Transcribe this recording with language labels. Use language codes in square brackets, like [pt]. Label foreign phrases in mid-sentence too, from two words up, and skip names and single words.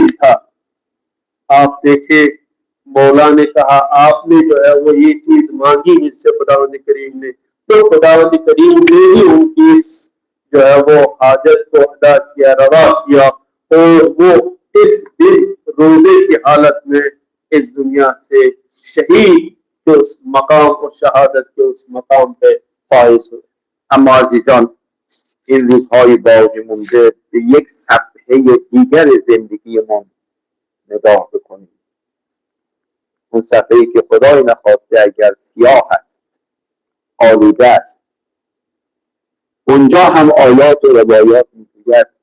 [ur] تھا، آپ دیکھے مولا نے کہا آپ نے جو ہے وہ یہ چیز مانگی مجھ سے خداوند کریم نے، تو خداوند کریم نے ہی ان کی اس جو ہے وہ حاجت کو ادا کیا، روا کیا، اور وہ اس دن روزے کی حالت میں اس دنیا سے شہید کے اس مقام اور شہادت کے اس مقام پہ فائز ہوئے. [fa] اما عزیزان این روزهای باقی مونده به یک صفحه دیگر زندگی ما نگاه بکنیم. اون صفحه‌ای که خدای نخواسته اگر سیاه است، آلوده است، اونجا هم آیات و روایات میگوید